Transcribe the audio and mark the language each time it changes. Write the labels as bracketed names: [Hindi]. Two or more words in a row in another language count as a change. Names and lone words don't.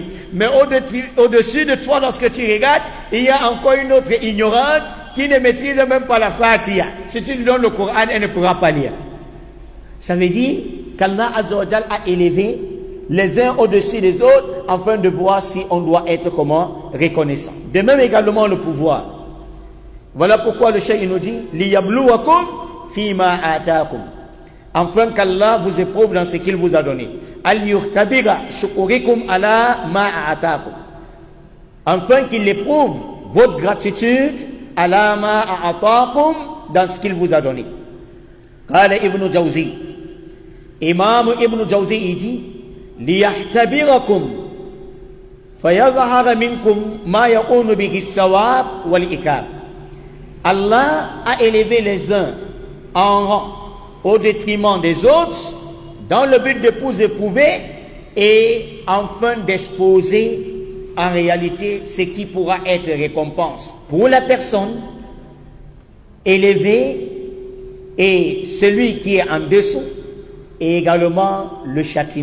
[French] Mais au-dessus de toi, lorsque tu regardes, il y a encore une autre ignorante qui ne maîtrise même pas la Fatiha. Si tu lui donnes le Coran, elle ne pourra pas lire. Ça veut dire qu'Allah [Arabic] عز وجل [French] a élevé les uns au-dessus des autres afin de voir si on doit être comment reconnaissant. De même également le pouvoir. Voilà pourquoi le cheikh nous dit [Arabic] ليبلوكم فيما آتاكم, [French] afin qu'Allah vous éprouve dans ce qu'il vous a donné. [Arabic] ليختبر شكركم على ما آتاكم, [French] afin qu'il éprouve votre gratitude [Arabic] على ما آتاكم, [French] dans ce qu'il vous a donné. [Arabic] قال ابن الجوزي إمام ابن الجوزي [French] il dit [Arabic] ليختبركم فيظهر منكم ما يكون به الثواب والعقاب. [French] Allah a élevé les uns en rang au détriment des autres dans le but de vous éprouver et enfin d'exposer en réalité ce qui pourra être récompense pour la personne élevée et celui qui est en dessous, et également le châtiment.